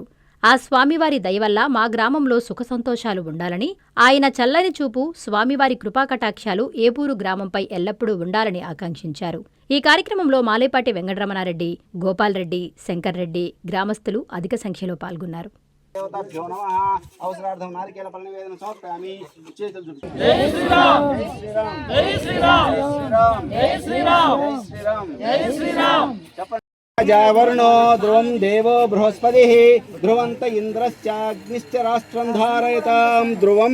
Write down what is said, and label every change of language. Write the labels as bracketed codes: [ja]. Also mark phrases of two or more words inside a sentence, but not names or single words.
[te] ఆ స్వామివారి దయవల్ల మా గ్రామంలో సుఖసంతోషాలు ఉండాలని, ఆయన చల్లని చూపు, స్వామివారి కృపాకటాక్షాలు ఏపూరు గ్రామంపై ఎల్లప్పుడూ ఉండాలని ఆకాంక్షించారు. ఈ కార్యక్రమంలో మాలేపాటి వెంకటరమణారెడ్డి, గోపాల్రెడ్డి, శంకర్రెడ్డి, గ్రామస్తులు అధిక సంఖ్యలో పాల్గొన్నారు. [sa] वरुणो ध्रुवं देवो बृहस्पतिः ध्रुवन्त इन्द्रश्चाग्निश्च राष्ट्रं धारयतां ध्रुवम्।